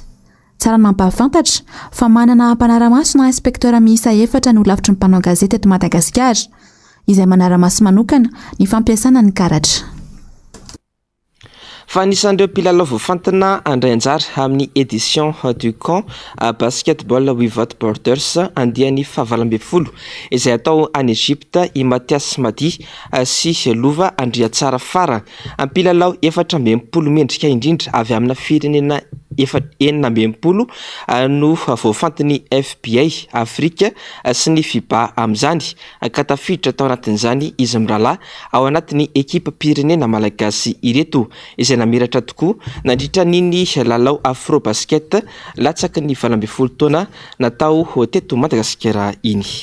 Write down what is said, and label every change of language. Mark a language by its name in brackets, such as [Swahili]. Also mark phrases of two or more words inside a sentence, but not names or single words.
[Malagasy] Tsara mampahafantatra fa manana mpanara-maso na inspektera miisa 4 ny olavitry ny mpanao gazety eto Madagasikara izay manara-maso manokana ny fampiasana ny karatra. Fa anisan'ireo mpilalao voafantina andray anjara amin'ny [French] édition du camp [English] basketball without borders [Malagasy] andiany faha-20 izay atao any Egypte i Mathias Madi sy Lova Andriatsara Fara. Mpilalao 420 mendrika indrindra avy amina firenena 420 no voafantiny FBI Afrika sy ny FIBA amin'izany ka tafiditra tao anatin'izany izy mirahalahy ao anatin'ny ekipa pirenena malagasy ireto izay namiratra tokoa nandritra niny lalao afro basket latsaky ny 20 taona natao teto Madagasikara iny.